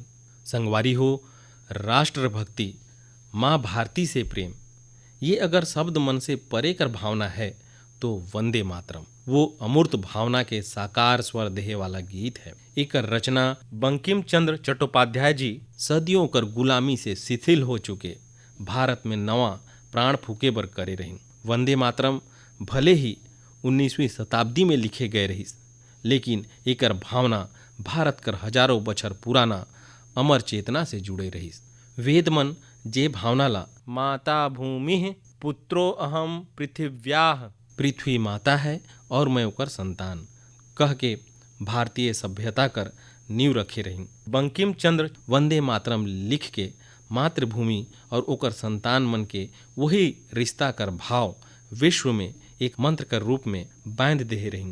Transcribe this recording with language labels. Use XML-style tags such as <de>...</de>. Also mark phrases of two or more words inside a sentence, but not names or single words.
<hne>संगवारी हो, राष्ट्रभक्ति, माँ भारती से प्रेम, ये अगर शब्द मन से परे कर भावना है तो वंदे मातरम वो अमूर्त भावना के साकार स्वर देहे वाला गीत है। एकर रचना बंकिम चंद्र चट्टोपाध्याय जी सदियों कर गुलामी से शिथिल हो चुके भारत में नवा प्राण फूके बर करे रहिन। वंदे मातरम भले ही 19वीं शताब्दी में लिखे गए रहिस, लेकिन एकर भावना भारत कर हजारों बछर पुराना अमर चेतना से जुड़े रहिस। वेद मन जे भावना ला</hne> <sa>माता भूमि पुत्रो अहम पृथिव्याह,</sa> <hne>पृथ्वी माता है और मैं ओकर संतान कह के भारतीय सभ्यता कर नींव रखे रही। बंकिम चंद्र वंदे मातरम लिख के मातृभूमि और ओकर संतान मन के वही रिश्ता कर भाव विश्व में एक मंत्र कर रूप में बांध दे रही।</hne>